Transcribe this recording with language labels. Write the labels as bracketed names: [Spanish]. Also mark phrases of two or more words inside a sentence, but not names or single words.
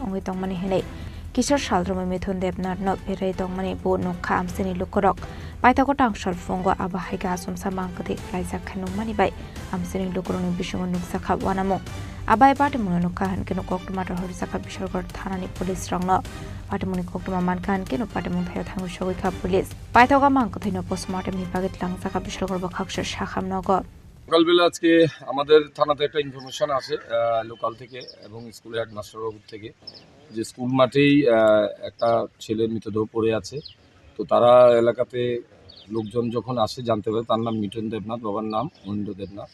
[Kok Borok] अंगै तंमानि हेनै किशोर सालद्रमै मिथुन देबनारनो बेरै तंमानि बो नखा आमसेनि लुकरक पाइथाको तांशल फुंगो आबाहायगा आसमसा मांगकथे लाइजाखे नुमानि बाय आमसेनि लुकरनि बिसंग नुकसाखा वानामु आबाय पाटेमुंनि नखा हानकेनो कोक्टमाटर हरिसाखा बिशालगढ़ थानानि पुलिस रंनो पाटेमुंनि कोक्टमा मानखा हानकेनो पाटेमुं थाया थांगु सगैका पुलिस पाइथागा मांगकथेनो पोस्टमार्टमनि बागै लांजाखा बिशालगढ़ बखाक्सर साखामनगो [Bangla] সকালবেলা আজকে আমাদের থানাতে একটা ইনফরমেশন আসে লোকাল থেকে এবং স্কুলের হেডমাস্টার বাবুর থেকে যে স্কুল মাঠেই একটা ছেলের মৃতদেহ পড়ে আছে। তো তারা এলাকাতে লোকজন যখন আসে জানতে পারে তার নাম মিঠুন দেবনাথ, বাবার নাম মহেন্দ্র দেবনাথ।